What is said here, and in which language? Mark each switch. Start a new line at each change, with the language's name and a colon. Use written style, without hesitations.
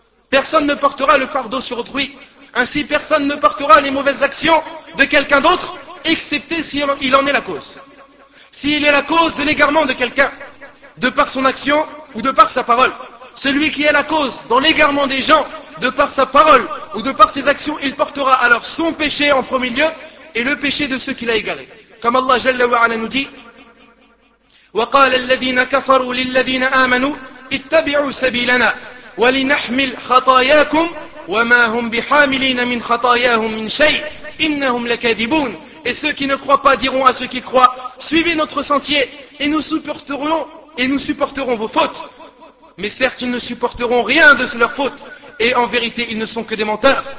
French: Personne ne portera le fardeau sur autrui. Ainsi, personne ne portera les mauvaises actions de quelqu'un d'autre, excepté s'il en est la cause. S'il est la cause de l'égarement de quelqu'un, de par son action ou de par sa parole. Celui qui est la cause dans l'égarement des gens, de par sa parole ou de par ses actions, il portera alors son péché en premier lieu, et le péché de ceux qu'il a égarés. Comme Allah Jalla wa Ala nous dit,
Arabic: وقال الذين كفروا للذين آمنوا اتبعوا سبيلنا ولنحمل خطاياكم وما هم بحاملين من خطاياهم من شيء إنهم لكاذبون.
French: Et ceux qui ne croient pas diront à ceux qui croient, suivez notre sentier et nous supporterons vos fautes. Mais certes, ils ne supporteront rien de leurs fautes, et en vérité, ils ne sont que des menteurs.